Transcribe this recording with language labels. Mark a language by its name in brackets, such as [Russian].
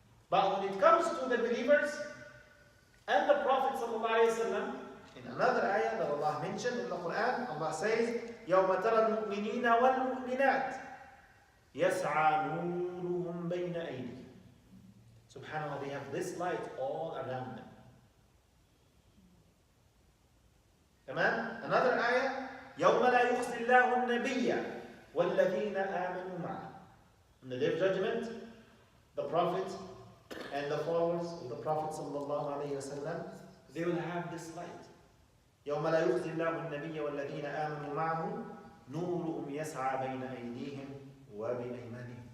[English] But when it comes to the believers and the Prophet ﷺ, in another ayah that Allah mentioned in the Quran, Allah says, [Arabic] يَوْمَ تَرَى الْمُؤْمِنِينَ وَالْمُؤْمِنَاتِ يَسْعَى نُورُهُمْ بَيْنَ أَيْدِيهِمْ. [English] SubhanAllah, they have this light all around them. Amen? Another ayah, [Arabic] يَوْمَ لَا يُخْزِي اللَّهُ النَّبِيَّ وَالَّذِينَ آمَنُوا مَعَهُ. [English] On the day of judgment, the Prophet and the followers of the Prophet ﷺ, they will have this light. [Arabic] يَوْمَ لَا يُخْزِي اللَّهُ النَّبِيَّ وَالَّذِينَ آمَنُوا مَعَهُ نُورُهُمْ يَسْعَى بَيْنَ أَيْدِيهِمْ وَبِأَيْمَانِهِمْ.